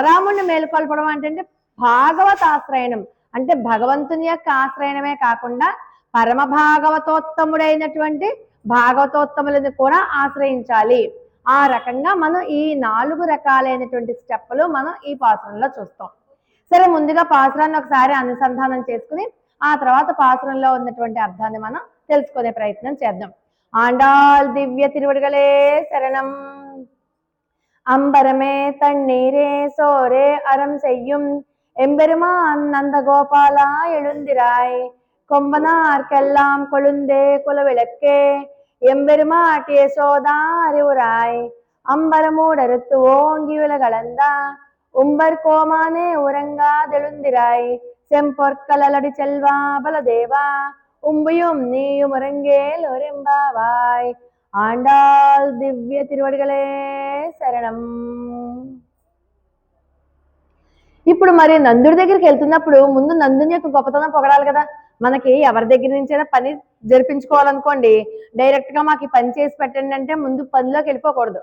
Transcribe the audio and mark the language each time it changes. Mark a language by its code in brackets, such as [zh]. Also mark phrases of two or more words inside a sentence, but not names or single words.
[te] అలాగే బలరాముడిని మేలుకొల్పడం అంటే భాగవతాశ్రయణం, అంటే భగవంతుని యొక్క ఆశ్రయణమే కాకుండా పరమ భాగవతోత్తముడైనటువంటి భాగవతోత్తములను కూడా ఆశ్రయించాలి. ఆ రకంగా మనం ఈ 4 రకాలైనటువంటి స్టెప్పులు మనం ఈ పాసురంలో చూస్తాం. సరే, ముందుగా పాసురాన్ని ఒకసారి అనుసంధానం చేసుకుని ఆ తర్వాత పాసురంలో ఉన్నటువంటి అర్థాన్ని మనం తెలుసుకునే ప్రయత్నం చేద్దాం. ఆండాల్ దివ్య తిరువడిగలే శరణం. [ta] அம்பரமே தண்ணீரே சோரே அறம் செய்யும் எம்பெருமான் நந்தகோபாலா எழுந்திராய், கொம்பனார்க்கெல்லாம் கொழுந்தே குலவிளக்கே எம்பெருமாட்டிய சோதா அறிவுராய், அம்பரமூடறுத்து ஓங்கி உலகளந்தா உம்பர் கோமானே உறங்காதெழுந்திராய், செம்பொற்களடி செல்வா பலதேவா உம்பியும் நீயும் உறங்கேல் ஒரெம்பாவாய். [te] ఆండాల్ దివ్య తిరువడిగలే శరణం. ఇప్పుడు మరి నందుడి దగ్గరికి వెళ్తున్నప్పుడు ముందు నందుని యొక్క గొప్పతనం పొగడాలి కదా. మనకి ఎవరి దగ్గర నుంచైనా పని జరిపించుకోవాలనుకోండి, డైరెక్ట్ గా మాకు ఈ పని చేసి పెట్టండి అంటే ముందు పనిలోకి వెళ్ళిపోకూడదు.